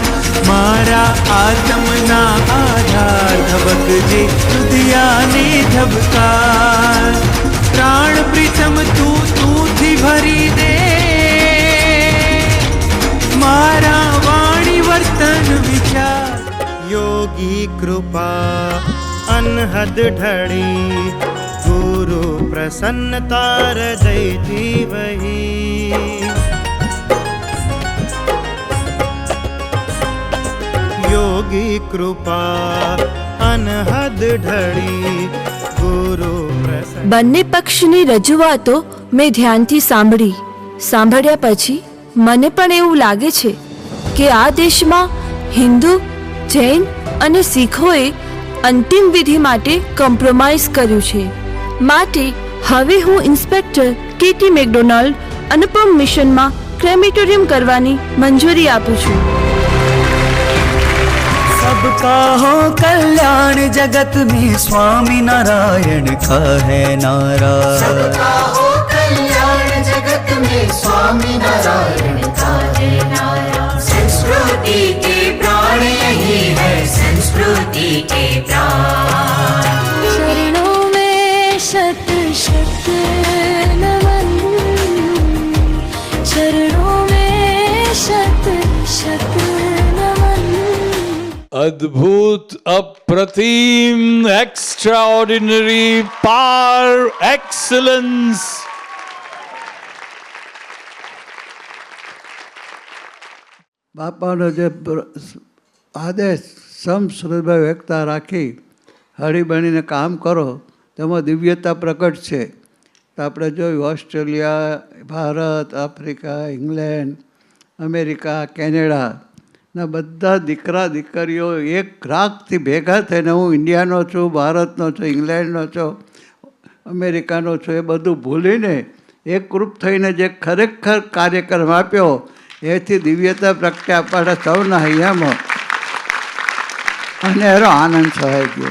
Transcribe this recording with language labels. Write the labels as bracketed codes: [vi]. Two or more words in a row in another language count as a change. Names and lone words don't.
[gu] મારા આત્મના આધાર ધબકજે રુદિયાને ધબકાર. પ્રાણ પ્રીતમ તું તુંથી ભરી દે. મારા વાણી વર્તન વિચાર. [hi] योगी कृपा अनहद ढड़ी, गुरु प्रसन्नता हृदय जीवही. योगी कृपा अनहद ढड़ी, गुरु प्रसन्न. [gu] બંને પક્ષની રજૂઆતો મેં ધ્યાનથી સાંભળ્યા પછી મને પણ એવું લાગે છે કે આ દેશમાં હિન્દુ, જૈન અને શીખોએ અંતિમ વિધિ માટે કોમ્પ્રોમાઇઝ કર્યું છે. માટે હવે હું ઇન્સ્પેક્ટર કેટી મેકડોનાલ્ડ અનુપમ મિશનમાં ક્રેમેટોરિયમ કરવાની મંજૂરી આપું છું. [hi] सबका हो कल्याण जगत में स्वामी नारायण का है नारा. सबका हो कल्याण जगत में स्वामी नारायण का है नारा. संस्कृति के प्राण यही है, संस्कृति के प्राण. चरणों में शत शत नमन, चरणों में शत शत नमन. अद्भुत, अप्रतिम, [en] extraordinary, par excellence. [gu] બાપાનો જે આદેશ સમશ્રદ્ધા વ્યક્તા રાખી હળીબણીને કામ કરો તેમાં દિવ્યતા પ્રકટ છે. તો આપણે જોયું ઓસ્ટ્રેલિયા, ભારત, આફ્રિકા, ઇંગ્લેન્ડ, અમેરિકા, કેનેડા ના બધા દીકરા દીકરીઓ એક રાગથી ભેગા થઈને હું ઇન્ડિયાનો છું, ભારતનો છું, ઇંગ્લેન્ડનો છું, અમેરિકાનો છું એ બધું ભૂલીને એકરૂપ થઈને જે ખરેખર કાર્યક્રમ આપ્યો એથી દિવ્યતા પ્રગટે આપણા સૌના હૈયામાં અને એનો આનંદ સહાય ગયો.